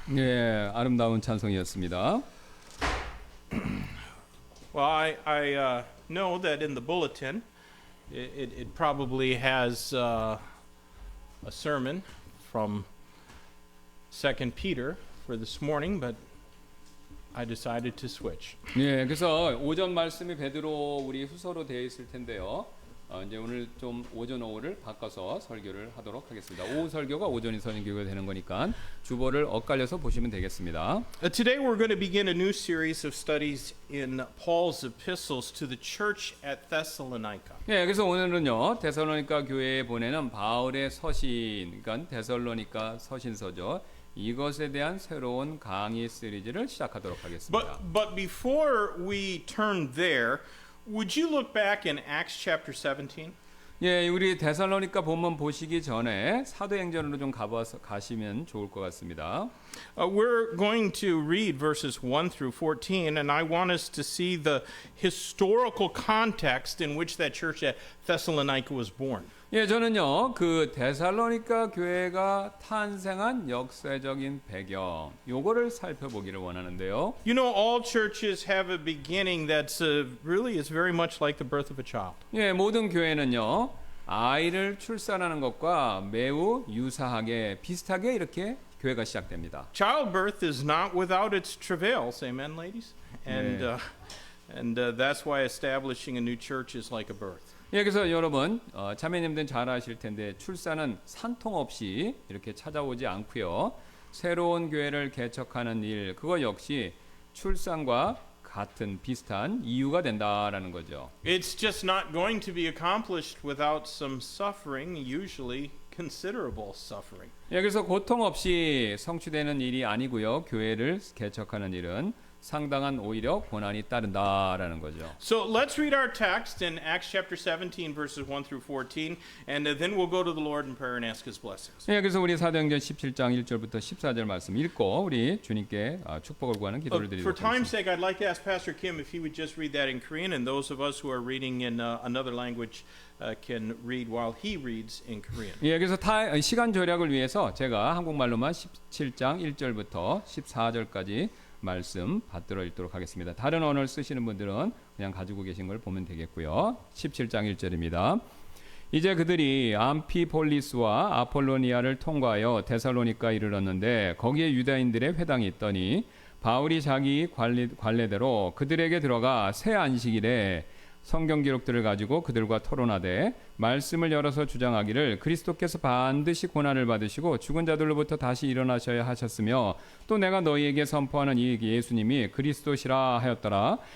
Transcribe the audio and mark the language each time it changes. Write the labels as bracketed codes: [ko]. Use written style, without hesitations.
[ko] 예, 아름다운 찬송이었습니다. [en] Well, I know that in the bulletin, it probably has a sermon from 2 Peter for this morning, but I decided to switch. [ko] 예, 그래서 오전 말씀이 베드로 우리 후서로 되어 있을 텐데요. 이제 오늘 좀 오전 오후를 바꿔서 설교를 하도록 하겠습니다. 오후 설교가 오전이 설교가 되는 거니까 주보를 엇갈려서 보시면 되겠습니다. [en] Today we're going to begin a new series of studies in Paul's epistles to the church at Thessalonica. [ko] 예, 그래서 오늘은요 데살로니가 교회에 보내는 바울의 서신, 그러니까 데살로니가 서신서죠. 이것에 대한 새로운 강의 시리즈를 시작하도록 하겠습니다. [en] But before we turn there, would you look back in Acts chapter 17? [ko] 예, 우리 데살로니가 본문 보시기 전에 사도행전으로 좀 가시면 좋을 것 같습니다. [en] We're going to read verses 1 through 14, and I want us to see the historical context in which that church at Thessalonica was born. [ko] 예, 저는요 그 데살로니가 교회가 탄생한 역사적인 배경 요거를 살펴보기를 원하는데요. [en] You know, all churches have a beginning that's really is very much like the birth of a child. [ko] 예, 모든 교회는요 아이를 출산하는 것과 매우 유사하게 비슷하게 이렇게 교회가 시작됩니다. [en] Childbirth is not without its travails, amen, ladies? And that's why establishing a new church is like a birth. [ko] 예, 그래서 여러분 자매님들은 잘 아실 텐데 출산은 산통 없이 이렇게 찾아오지 않고요. 새로운 교회를 개척하는 일 그거 역시 출산과 같은 비슷한 이유가 된다라는 거죠. [en] It's just not going to be accomplished without some suffering, usually considerable suffering. [ko] 예, 그래서 고통 없이 성취되는 일이 아니고요. 교회를 개척하는 일은 상당한 오히려 고난이 따른다라는 거죠. [en] So let's read our text in Acts chapter 17 verses 1 through 14 and then we'll go to the Lord in prayer and ask his blessings. [ko] 예, 그래서 우리 사도행전 17장 1절부터 14절 말씀 읽고 우리 주님께 축복을 구하는 기도를 [en] For [ko] 드리도록 [en] time's [ko] 하겠습니다. [en] sake, I'd like to ask Pastor Kim if he would just read that in Korean, and those of us who are reading in another language can read while he reads in Korean. [ko] 예, 그래서 시간 절약을 위해서 제가 한국말로만 17장 1절부터 14절까지 말씀 받들어 읽도록 하겠습니다. 다른 언어를 쓰시는 분들은 그냥 가지고 계신 걸 보면 되겠고요. 17장 1절입니다. 이제 그들이 암피폴리스와 아폴로니아를 통과하여 데살로니가 이르렀는데 거기에 유다인들의 회당이 있더니 바울이 자기 관례대로 그들에게 들어가 새 안식일에 성경 기록들을 가지고 그들과 토론하되 말씀을 열어서 주장하기를 그리스도께서 반드시 고난을 받으시고 죽은 자들로부터 다시 일어나셔야 하셨으며 또 내가 너희에게 선포하는 이 예수님이 그리스도시라 하였더라.